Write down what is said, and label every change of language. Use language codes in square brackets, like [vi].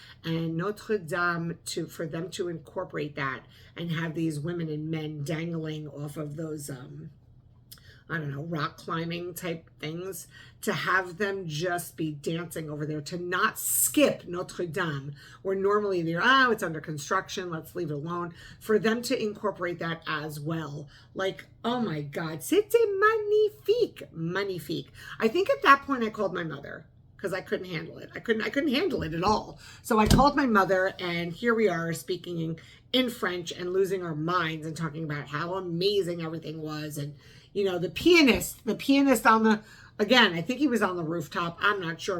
[en] And Notre Dame, for them to incorporate that and have these women and men dangling off of those, I don't know, rock climbing type things, to have them just be dancing over there, to not skip Notre Dame, where normally they're, oh, it's under construction, let's leave it alone. For them to incorporate that as well. Like, oh my God, [fr] c'était magnifique, magnifique. [en] I think at that point I called my mother because I couldn't handle it. I couldn't handle it at all. So I called my mother and here we are speaking in French and losing our minds and talking about how amazing everything was. And you know, the pianist on the, again, I think he was on the rooftop. I'm not sure.